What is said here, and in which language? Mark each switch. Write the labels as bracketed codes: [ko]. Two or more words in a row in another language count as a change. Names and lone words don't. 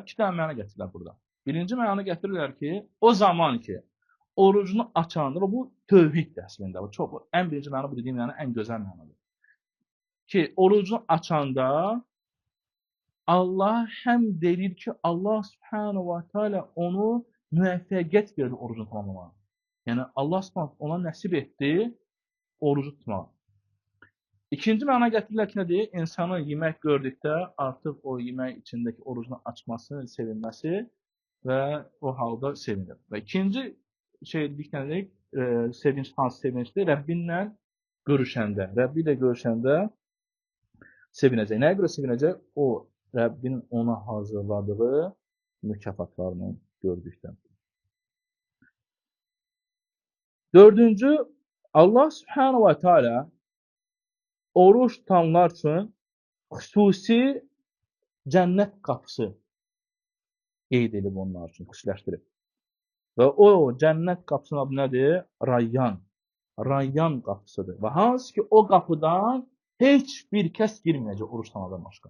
[az] İki dənə məna gətirirlər burada. Birinci məna gətirirlər ki, o zaman ki orucunu açanda, bu tövhiddir əslində. Bu çox ən birinci məna, bu dediyim məna ən gözəl mənadır. Ki orucunu açanda Allah həm deyir ki, Allah [ar] سبحانه وتعالى [az] onu müvəffəqiyyət verdi orucunu tamamlamağa. Yəni Allah subhanahu ona nəsib etdi orucu tutmağa. İkinci məna gətirirlər ki, nədir? İnsanın yemək gördükdə artıq o yemək içindəki orucunu açması, sevinməsi və o halda sevinir. Və ikinci şey dedik nədir? Sevinç, hansı sevincdir? Rəbbinlə görüşəndə. Rəbbi ilə görüşəndə sevinəcək. Nəyə görə sevinəcək? O Rəbbin ona hazırladığı mükafatlarını gördükdən. Dördüncü, Allah [ar] سبحانه وتعالى [az] oruç tutanlar üçün xüsusi cənnət qapısı qeyd edib onlar üçün, xüsusiləşdirib. Və o cənnət qapısının adı nədir? Rayyan. Rayyan qapısıdır. Və hansı ki o qapıdan heç bir kəs girməyəcək oruç tutanlardan başqa.